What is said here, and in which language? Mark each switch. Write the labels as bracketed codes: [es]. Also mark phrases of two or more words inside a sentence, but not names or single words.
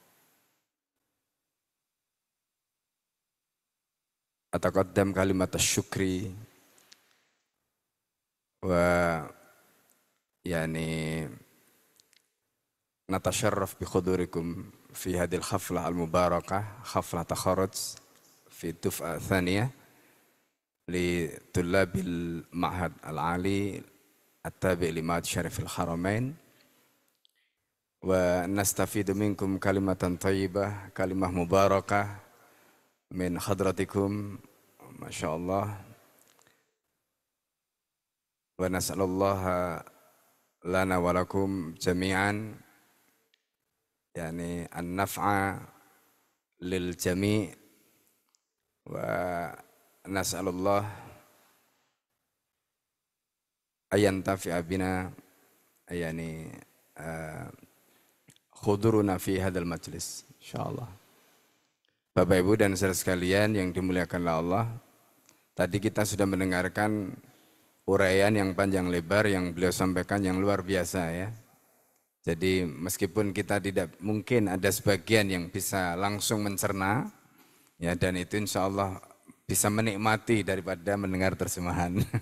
[ar] أتقدم كلمة شكري ويعني نتشرف بحضوركم في هذه الحفلة المباركة، حفلة تخرج في دفعة ثانية لطلاب المعهد العالي التابع لمعهد شريف الحرمين ونستفيد منكم كلمةً طيبة، كلمة مباركة من حضرتكم، ما شاء الله, ونسأل الله لنا ولكم جميعاً يعني النفع للجميع ونسأل الله أن ينتفع بنا يعني حضورنا في هذا المجلس إن شاء الله. [id] Bapak Ibu dan saudara sekalian yang dimuliakan Allah, tadi kita sudah mendengarkan uraian yang panjang lebar yang beliau sampaikan yang luar biasa ya. Jadi meskipun kita tidak mungkin ada sebagian yang bisa langsung mencerna ya, dan itu [ar] إن شاء الله [id] bisa menikmati daripada mendengar terjemahan.